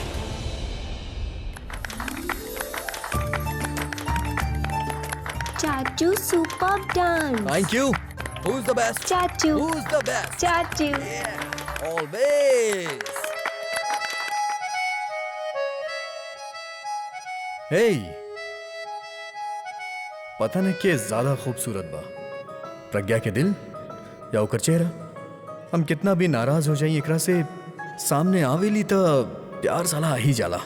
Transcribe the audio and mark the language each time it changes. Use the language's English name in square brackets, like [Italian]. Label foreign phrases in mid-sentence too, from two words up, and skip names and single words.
[Bhojpuri] चाचू [English] super done. thank you. Who's the best? [Bhojpuri] चाचू [English] Who's the best? [Bhojpuri] चाचू [English] Yeah, always. [Bhojpuri] Hey, पता नहीं के ज्यादा खूबसूरत बा, प्रज्ञा के दिल या ओकर चेहरा। हम कितना भी नाराज हो जाई एकरा से, सामने आवेली तो प्यार साला आ ही जाला।